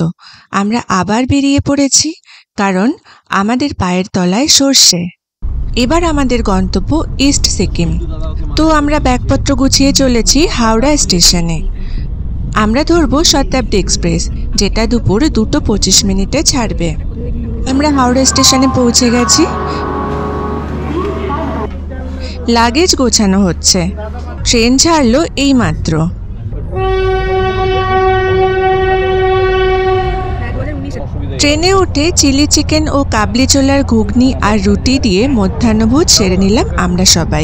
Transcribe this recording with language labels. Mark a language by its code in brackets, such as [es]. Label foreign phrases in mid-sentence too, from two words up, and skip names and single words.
[bn] আমরা আবার বেরিয়ে পড়েছি কারণ আমাদের পায়ের তলায় সর্ষে। এবার আমাদের গন্তব্য ইস্ট সিকিম। তো আমরা ব্যাগপত্র গুছিয়ে চলেছি হাওড়া স্টেশনে। আমরা ধরবো শতাব্দী এক্সপ্রেস, যেটা দুপুর 2:25 ছাড়বে। আমরা হাওড়া স্টেশনে পৌঁছে গেছি। লাগেজ গোছানো হচ্ছে। ট্রেন ছাড়লো এই মাত্র। ট্রেনে উঠে চিলি চিকেন ও কাবলি ছোলার ঘুগনি আর রুটি দিয়ে মধ্যাহ্নভোজ সেরে নিলাম আমরা সবাই।